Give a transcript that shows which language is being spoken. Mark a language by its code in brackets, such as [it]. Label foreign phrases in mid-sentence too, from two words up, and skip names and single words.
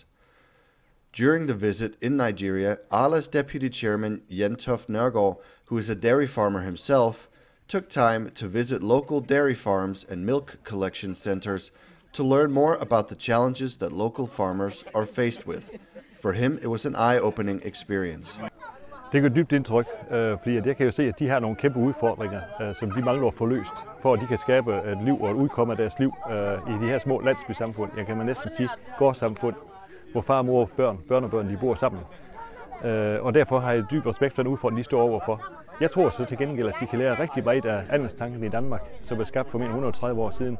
[en] During the visit in Nigeria, Arla's deputy chairman Jentoft Nørgaard, who is a dairy farmer himself, took time to visit local dairy farms and milk collection centers to learn more about the challenges that local farmers are faced with. For him, it was an eye-opening experience. [da] Det gør dybt indtryk, fordi jeg kan jo se, at de har nogle kæmpe udfordringer, som de mangler at få løst, for at de kan skabe et liv og et udkomme af deres liv i de her små landsbysamfund. Jeg kan man næsten sige gårdsamfund, hvor far, mor, børn og børn de bor sammen. Og derfor har jeg dyb respekt for den udfordring, de står overfor. Jeg tror så til gengæld, at de kan lære rigtig meget af andelstanken i Danmark, som blev skabt for mere end 130 år siden.